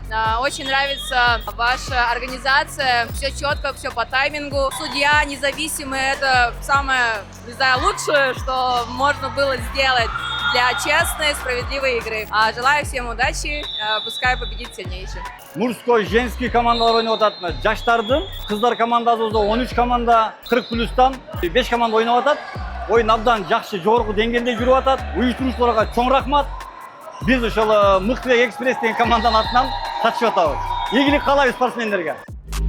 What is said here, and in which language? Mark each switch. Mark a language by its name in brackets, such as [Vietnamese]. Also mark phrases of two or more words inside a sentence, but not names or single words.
[Russian] Очень нравится ваша организация, все четко, все по таймингу. Судья независимый, это самое, не знаю, лучшее, что можно было сделать для честной, справедливой игры. Желаю всем удачи, пускай победит сильнейший. Мужской, [Kyrgyz] женский командалар ойнап атат. Жаштардын кыздар командасыбызда 13 команда, 40 плюстан 5 команда ойнап атат. Ойын абдан жакшы, жогорку деңгээлде жүрүп атат. Уюштуруучуларга чоң рахмат. Биз ошол Мыктыбек Экспресс деген команданын атынан катышып атабыз. Ийгилик каалайбыз спортсмендерге.